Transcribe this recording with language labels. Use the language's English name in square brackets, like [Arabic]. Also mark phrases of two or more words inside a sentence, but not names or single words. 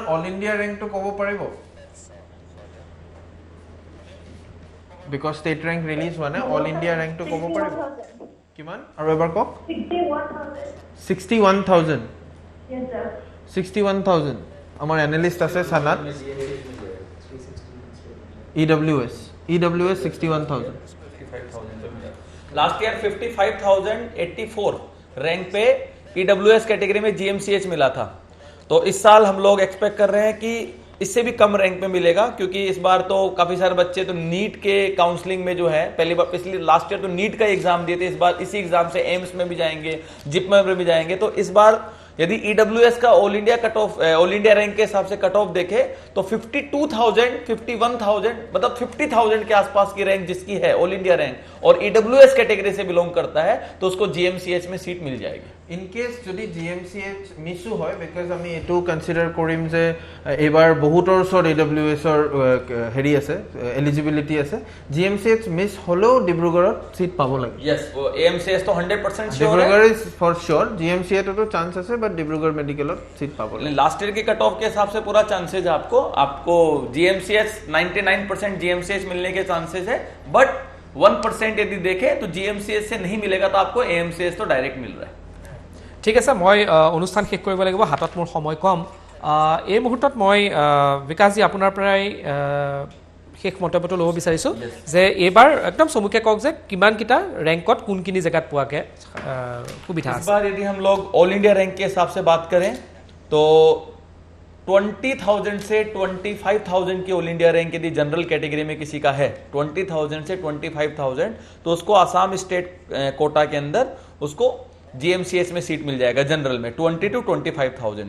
[English] All India [Assamese] ৰেংকটো ক'ব পাৰিব? [English] because state rank release [Assamese] হোৱা নাই, [English] All India [Assamese] ৰেংকটো ক'ব পাৰিব? কিমান আৰু এবাৰ কওক। 61,000। 61,000। আমাৰ এনালিষ্ট আছে চানাত। EWS 61,000। [English] last year [Hindi] 55,084 रैंक पे EWS कैटेगरी में GMCH मिला था। तो इस साल हम लोग एक्सपेक्ट कर रहे हैं कि इससे भी कम रैंक में मिलेगा, क्योंकि इस बार तो काफी सारे बच्चे तो नीट के काउंसलिंग में जो है पिछली [English] last year [Hindi] तो नीट का एग्जाम दिए थे, इस बार इसी एग्जाम से एम्स में भी जाएंगे, जिप में भी जाएंगे। तो इस बार यदि ईडब्ल्यूएस का [English] All India cut off, All India rank [Hindi] के हिसाब से [English] cut off [Hindi] देखे तो 52,000, 51,000 मतलब 50,000 के आसपास की रैंक जिसकी है [English] All India rank [Hindi] और ईडब्ल्यूएस कैटेगरी से बिलोंग करता है तो उसको जीएमसीएच में सीट मिल जाएगी। [English] in case [Assamese] যদি জিএমচিএচ মিছো হয় বিকজ আমি এটো কনসিডার কৰিম যে এবাৰ বহুতৰ ওচৰত এডব্লিউএছৰ হেৰি আছে, এলিজিবিলিটি আছে, জিএমচিএচ মিছ হলেও ডিব্ৰুগড়ত সিট পাব লাগে। [Hindi] यस, वो एएमसीएच तो 100% श्योर है। डिब्रूगढ़ [English] is for sure, [Hindi] जीएमसीएच तो चांस है बट डिब्रूगढ़ [English] medical seat [Assamese] পাব লাগে। [English] last year [Hindi] के [English] cut off [Hindi] के हिसाब से पूरा चांसेस है आपको जीएमसीएच 99% जीएमसीएच मिलने के चांसेस है, बट 1% यदि देखें तो जीएमसीएच से नहीं मिलेगा तो आपको एएमसीएच तो डायरेक्ट मिल रहा है। [Assamese] ঠিক আছে, মই অনুষ্ঠান শেষ কৰিব লাগিব, হাতত মোৰ সময় কম। এই মুহূৰ্তত মই বিকাশজী আপোনাৰ পৰাই শেষ মন্তব্যটো ল'ব বিচাৰিছোঁ যে এইবাৰ একদম চমুকে কওক যে কিমানকেইটা ৰেংকত কোনখিনি জেগাত পোৱাকৈ সুবিধা [Hindi] इस [Assamese] আছে। [Hindi] बार यदि हम लोग [English] All India rank [Hindi] के हिसाब से बात करें तो 20,000 से 25,000 की [English] All India rank [Hindi] यदि [English] general category [Hindi] में किसी का है, 20,000 से 25,000, तो उसको आसाम [English] state quota [Hindi] के अंदर उसको जीएमसीएच में सीट मिल जाएगा जनरल में 20 to 25,000।